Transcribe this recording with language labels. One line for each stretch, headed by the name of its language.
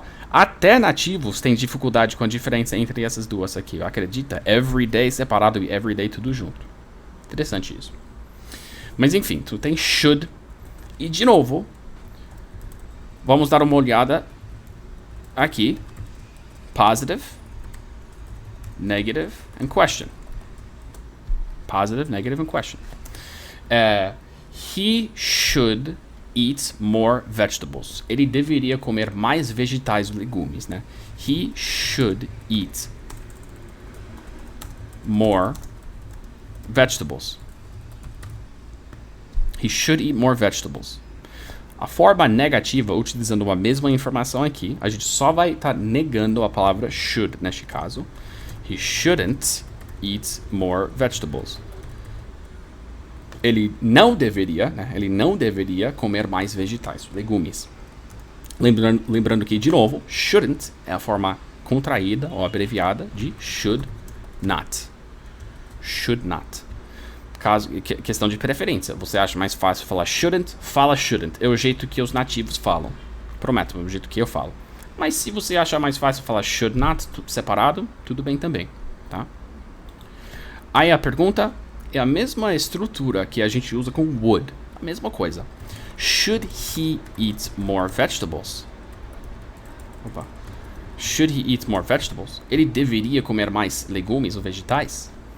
Portuguese: Até nativos têm dificuldade com a diferença entre essas duas aqui. Acredita? Everyday separado e everyday tudo junto. Interessante isso. Mas enfim, tu tem should. E de novo, vamos dar uma olhada aqui.
English: Positive, negative and question. Positive, negative and question. He should eat more vegetables.
Portuguese: Ele deveria comer mais vegetais e legumes, né?
English: He should eat more vegetables. He should eat more vegetables.
Portuguese: A forma negativa, utilizando a mesma informação aqui, a gente só vai estar negando a palavra should neste caso.
English: He shouldn't eat more vegetables.
Portuguese: Ele não deveria, né? Ele não deveria comer mais vegetais, legumes. Lembrando que, de novo, shouldn't é a forma contraída ou abreviada de should not. Should not. Questão de preferência. Você acha mais fácil falar shouldn't? Fala shouldn't. É o jeito que os nativos falam. Prometo, é o jeito que eu falo. Mas se você achar mais fácil falar should not, separado, tudo bem também, tá? Aí a pergunta é a mesma estrutura que a gente usa com would. A mesma coisa.
English: Should he eat more vegetables? Opa. Should he eat more vegetables?
Portuguese: Ele deveria comer mais legumes ou vegetais?